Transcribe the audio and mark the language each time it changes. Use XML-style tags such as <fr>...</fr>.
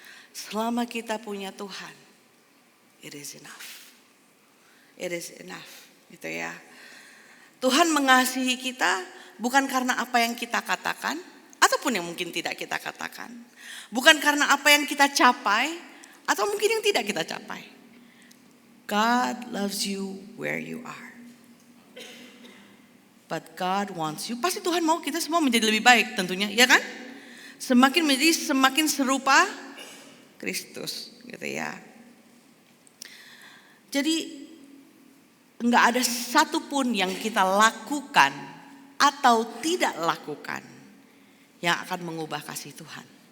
<id>Selama kita punya Tuhan,</id> <en>it is enough. It is enough,</en> <id>gitu ya. Tuhan mengasihi kita bukan karena apa yang kita katakan, ataupun yang mungkin tidak kita katakan. Bukan karena apa yang kita capai, atau mungkin yang tidak kita capai.</id> <en>God loves you where you are. But God wants you.</en> <id>Pasti Tuhan mau kita semua menjadi lebih baik tentunya, ya kan? Semakin serupa Kristus, gitu ya. Jadi enggak ada satupun yang kita lakukan atau tidak lakukan yang akan mengubah kasih Tuhan.</id>